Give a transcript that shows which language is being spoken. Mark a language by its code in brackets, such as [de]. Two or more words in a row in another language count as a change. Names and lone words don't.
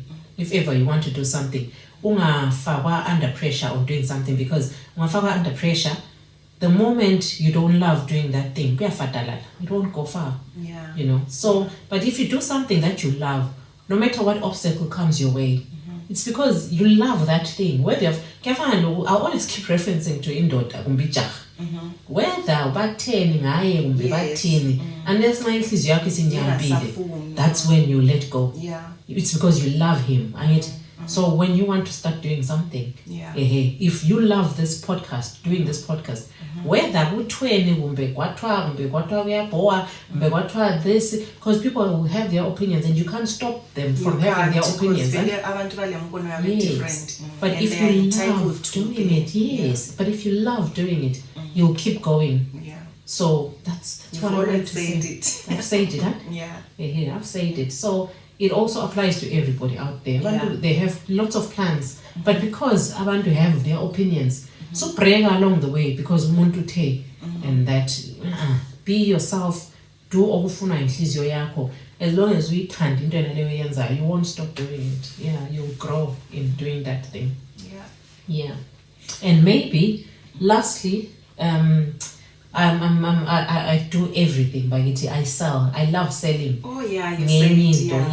[en] If ever you want to do something, [nd] ungafakwa [en] under pressure or doing something, because [nd] ungafakwa [en] under pressure, the moment you don't love doing that thing, it won't go far. Yeah. So, but if you do something that you love, no matter what obstacle comes your way, it's because you love that thing. Whether I always keep referencing to [nd] indoda kumbija. [en] Whether [nd] batheni ngaye kumbe batheni, [en] unless my [nd] inhliziyo yakho isinyambile, [en] that's when you let go. Yeah. It's because you love him. So when you want to start doing something, if you love this podcast, doing this podcast, whether [nd] kuthiweni kumbe kwathiwa [en] kuyaboa kumbe kwathiwa this, because people will have their opinions and you can't stop them from having their opinions. Yes. But if you love doing it, but if you love doing it, you'll keep going. Yeah. So that's what I want to say. I've said it, huh? Yeah. I've said it. So it also applies to everybody out there. Yeah. They have lots of plans, but because abantu have their opinions, so pray along the way, because [nd] umuntu te, [en] and that be yourself, do [nd] okufuna inhliziyo yakho. [en] As long as we can't [nd] into yenza, [en] you won't stop doing it. Yeah, you'll grow in doing that thing. Yeah. And maybe lastly, I do everything, Bagiti. I sell. I love selling. Oh yeah, you said it.